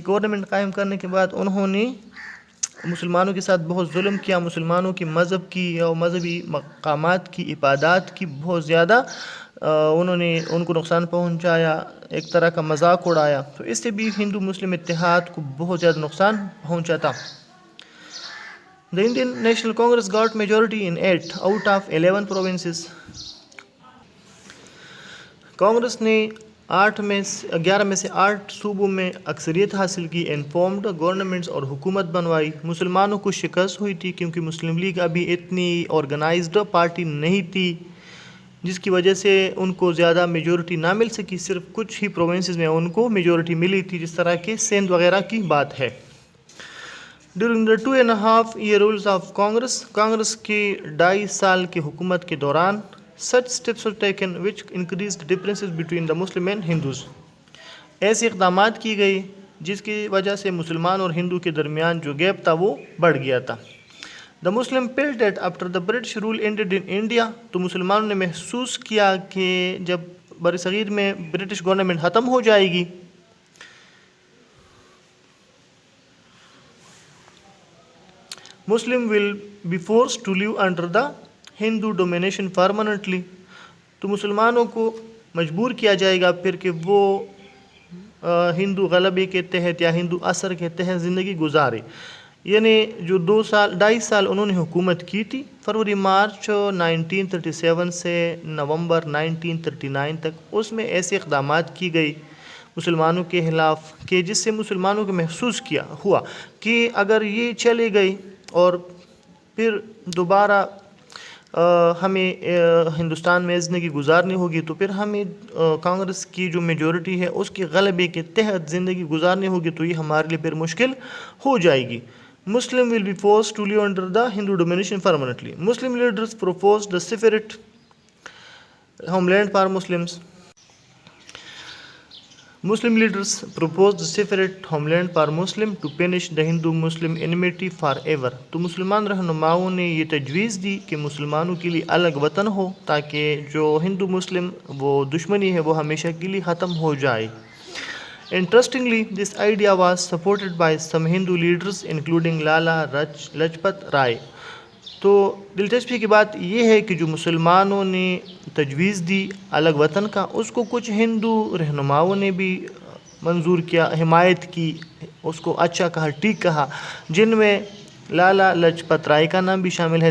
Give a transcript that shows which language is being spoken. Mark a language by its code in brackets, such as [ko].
[ur] Government قائم کرنے کے بعد انہوں نے مسلمانوں کے ساتھ بہت ظلم کیا، مسلمانوں کی مذہب کی اور مذہبی مقامات کی، عبادات کی بہت زیادہ انہوں نے ان کو نقصان پہنچایا، ایک طرح کا مذاق اڑایا. تو اس سے بھی ہندو مسلم اتحاد کو بہت زیادہ نقصان پہنچا تھا. [en] The Indian National Congress got majority in 8 out of 11 provinces. [ur] Congress نے 11 میں سے 8 صوبوں میں اکثریت حاصل کی، انفارمڈ گورنمنٹس اور حکومت بنوائی. مسلمانوں کو شکست ہوئی تھی کیونکہ مسلم لیگ ابھی اتنی آرگنائزڈ پارٹی نہیں تھی، جس کی وجہ سے ان کو زیادہ میجورٹی نہ مل سکی. صرف کچھ ہی پروونسز میں ان کو میجورٹی ملی تھی، جس طرح کہ سندھ وغیرہ کی بات ہے. [en] during the 2.5 year rules of Congress [ur] کی 2.5 سال کی حکومت کے دوران [en] such steps were taken which increased differences between the Muslim and Hindus. [ur] ایسے اقدامات کی گئی جس کی وجہ سے مسلمان اور ہندو کے درمیان جو گیپ تھا وہ بڑھ گیا تھا. [en] The Muslim felt that after the British rule ended in India, [ur] تو مسلمانوں نے محسوس کیا کہ جب برصغیر میں برٹش گورنمنٹ ختم ہو جائے گی [en] Muslim will be forced to live under the Hindu domination permanently. [ur] تو مسلمانوں کو مجبور کیا جائے گا پھر کہ وہ ہندو غلبے کے تحت یا ہندو اثر کے تحت زندگی گزارے. یعنی جو 2.5 سال انہوں نے حکومت کی تھی، فروری مارچ 1937 سے نومبر 1939 تک، اس میں ایسے اقدامات کی گئی مسلمانوں کے خلاف کہ جس سے مسلمانوں کو محسوس ہوا کہ اگر یہ چلے گئی اور پھر دوبارہ ہمیں ہندوستان میں زندگی گزارنی ہوگی تو پھر ہمیں کانگریس کی جو میجورٹی ہے اس کے غلبے کے تحت زندگی گزارنی ہوگی، تو یہ ہمارے لیے پھر مشکل ہو جائے گی. [en] Muslim will be forced to live under the Hindu domination permanently. Muslim leaders proposed the separate homeland for Muslims. Muslim leaders proposed separate homeland for Muslim to punish the Hindu-Muslim enmity forever. [ur] تو مسلمان رہنماؤں نے یہ تجویز دی کہ مسلمانوں کے لیے الگ وطن ہو تاکہ جو ہندو مسلم وہ دشمنی ہے وہ ہمیشہ کے لیے ختم ہو جائے. [en] Interestingly, this idea was supported by some Hindu leaders including Lala Lajpat Rai. [ur] تو دلچسپی کی بات یہ ہے کہ جو مسلمانوں نے تجویز دی الگ وطن کا، اس کو کچھ ہندو رہنماؤں نے بھی منظور کیا، حمایت کی، اس کو اچھا کہا، ٹھیک کہا، جن میں لالا لاجپت رائے کا نام بھی شامل ہے.